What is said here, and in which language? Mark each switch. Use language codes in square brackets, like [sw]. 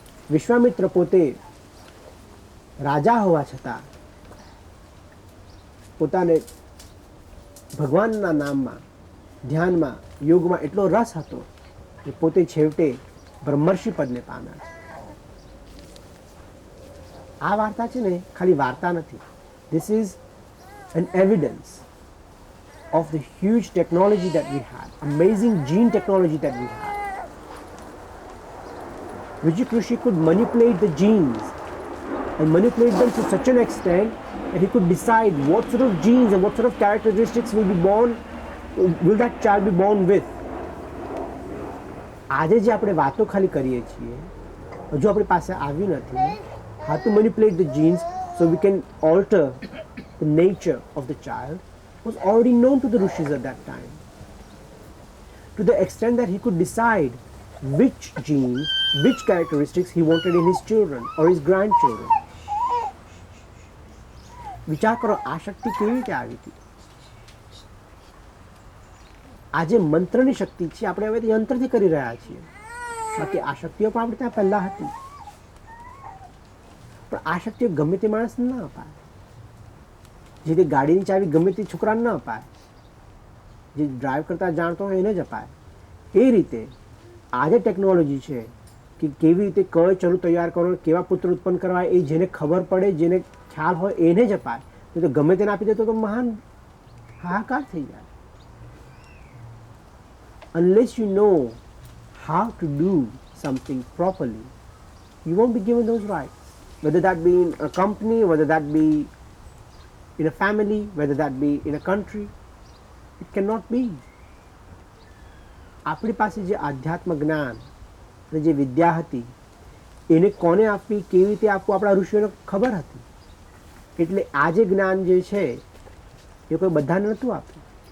[gu] વિશ્વામિત્ર પોતે રાજા હોવા છતાં પોતાને ભગવાનના નામમાં, ધ્યાનમાં, યોગમાં એટલો રસ હતો કે પોતે છેવટે બ્રહ્મર્ષિ પદને પામ્યા છે. આ વાર્તા છે ને ખાલી વાર્તા નથી. [en] This is an evidence of the huge technology that we have, amazing gene technology that we have. Rijik Rishi could manipulate the genes and manipulate them to such an extent that he could decide what sort of genes and what sort of characteristics will that child be born with. [gu] આજે જે આપણે વાતો ખાલી કરીએ છીએ, હજુ આપણી પાસે આવ્યું નથી. [en] How to manipulate the genes so we can alter the nature of the child was already known to the rishis at that time, to the extent that he could decide which genes, which characteristics he wanted in his children or his grandchildren. [gu] વિચાર કરો, આ શક્તિ કેવી રીતે આવી હતી? આ જે મંત્રની શક્તિ છે આપણે હવે યંત્રથી કરી રહ્યા છીએ. બાકી આ શક્તિઓ પણ આપણે ત્યાં પહેલાં હતી, પણ આ શક્તિઓ ગમે તે માણસને ન અપાય. જે તે ગાડીની ચાવી ગમે તે છોકરાને ન અપાય, જે ડ્રાઈવ કરતા જાણતો હોય એને જ અપાય. એ રીતે આ જે ટેકનોલોજી છે કે કેવી રીતે કઈ ચરુ તૈયાર કરો, કેવા પુત્ર ઉત્પન્ન કરવા, એ જેને ખબર પડે, જેને ખ્યાલ હોય એને જ અપાય. તો ગમે તેને આપી દેતો તો મહાન હાહાકાર થઈ જાય. [en] Unless you know how to do something properly, you won't be given those rights. Whether that be in a company, whether that be in a family, whether that be in a country, it cannot be. [gu] આપણી પાસે જે આધ્યાત્મ જ્ઞાન અને જે વિદ્યા હતી એને કોને આપવી, કેવી રીતે આપવું, આપણા ઋષિઓને ખબર હતી. એટલે આ જે જ્ઞાન જે છે એ કોઈ બધાને નહોતું આપ્યું.